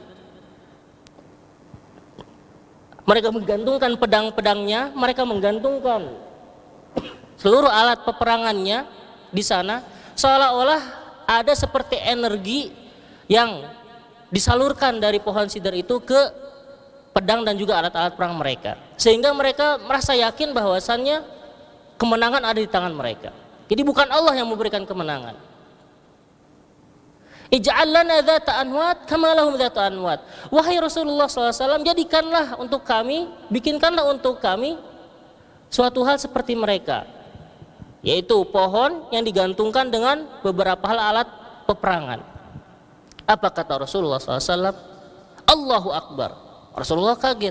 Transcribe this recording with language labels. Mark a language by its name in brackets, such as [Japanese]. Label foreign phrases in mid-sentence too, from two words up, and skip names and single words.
[Indonesian] Mereka menggantungkan pedang-pedangnya, mereka menggantungkan seluruh alat peperangannya di sana, seolah-olah ada seperti energi yang disalurkan dari pohon sidr itu ke pedang dan juga alat-alat perang mereka, sehingga mereka merasa yakin bahwasannya kemenangan ada di tangan mereka. Jadi bukan Allah yang memberikan kemenangan. [Arabic] اجعل لنا ذات أنواط كما لهم ذات أنواط. [Indonesian] Wahai Rasulullah SAW, jadikanlah untuk kami, bikinkanlah untuk kami suatu hal seperti mereka, yaitu pohon yang digantungkan dengan beberapa hal alat peperangan. Apa kata Rasulullah SAW? [Arabic] الله أكبر. [Indonesian] Rasulullah kaget.